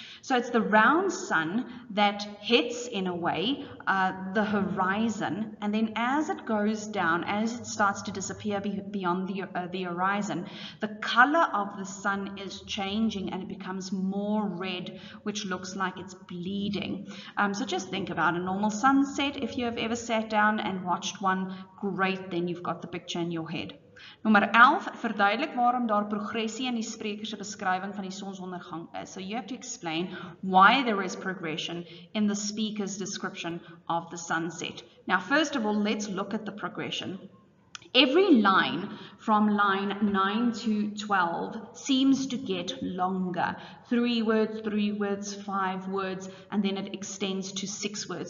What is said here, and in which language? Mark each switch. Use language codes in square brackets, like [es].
[en] So it's the round sun that hits in a way the horizon, and then as it goes down, as it starts to disappear beyond the horizon, the color of the sun is changing and it becomes more red, which looks like it's bleeding. So just think about a normal sunset. If you have ever sat down and watched one, great, then you've got the picture in your head. [af] Nommer 11, verduidelik waarom daar progressie in die spreker se beskrywing van die sonsondergang is. [en] So you have to explain why there is progression in the speaker's description of the sunset. Now, first of all, let's look at the progression. Every line from line 9 to 12 seems to get longer. 3 words, 5 words, and then it extends to 6 words.